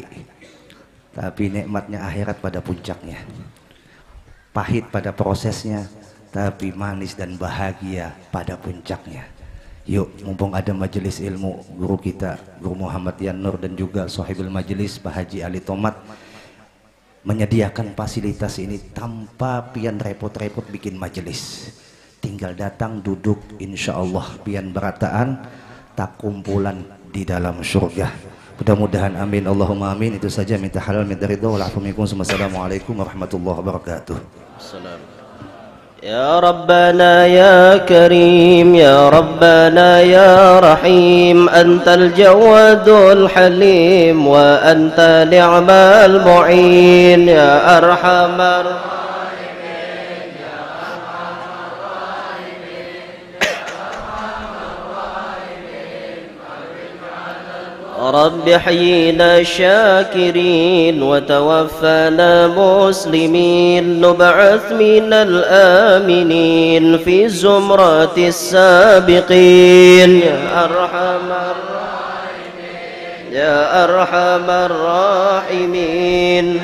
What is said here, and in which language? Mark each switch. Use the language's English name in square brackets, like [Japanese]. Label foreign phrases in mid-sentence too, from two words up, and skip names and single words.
[Indonesian] Tapi nikmatnya akhirat pada puncaknya, pahit pada prosesnya, tapi manis dan bahagia pada puncaknya. Yuk, mumpung ada majelis ilmu, guru kita, Guru Muhammad Yan Nur, dan juga sahibul majelis Pak Haji Ali Tomat menyediakan fasilitas ini tanpa pian repot-repot bikin majelis. Tinggal datang, duduk, [Arabic] إن شاء الله [Indonesian] pian berataan, tak kumpulan di dalam surga. Mudah-mudahan amin, [Arabic] اللهم آمين. [Indonesian] Itu saja, minta halal, minta ridho. [Arabic] والسلام عليكم ورحمة الله وبركاته. يا ربنا يا كريم يا ربنا يا رحيم أنت الجواد الحليم وأنت نعم المعين يا أرحم رب حيينا شاكرين وتوفنا مسلمين نبعث من الآمنين في زمرة السابقين يا أرحم الراحمين يا أرحم الراحمين